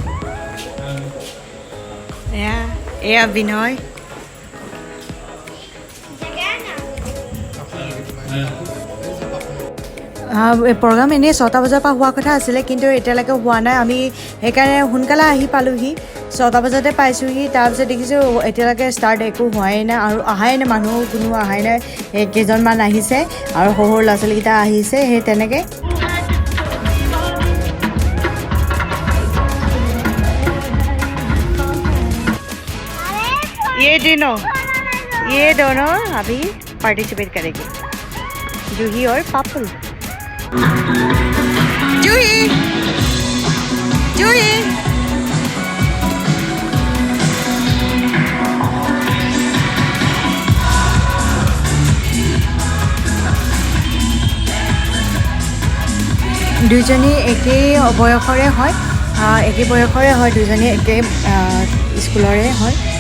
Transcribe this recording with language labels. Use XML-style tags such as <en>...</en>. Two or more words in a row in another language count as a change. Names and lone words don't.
<as>এয়া বিনয় প্ৰগ্ৰাম এনেই 6টা বজাৰ পৰা হোৱা কথা আছিলে কিন্তু এতিয়ালৈকে হোৱা নাই আমি সেইকাৰণে সোনকালে আহি পালোঁহি 6টা বজাতে পাইছোঁহি তাৰপিছত দেখিছোঁ এতিয়ালৈকে ষ্টাৰ্ট একো হোৱাই নাই আৰু অহাই নাই মানুহ কোনো অহাই নাই কেইজনমান আহিছে আৰু সৰু সৰু ল'ৰা ছোৱালীকেইটা আহিছে সেই তেনেকৈ</as> <hi>ये दोनों अभी पार्टिसिपेट करेंगे जूही और पापुल</hi> <as>जूही जूही দুজনী একেই বয়সৰে হয় দুজনী একে স্কুলৰে হয়</as>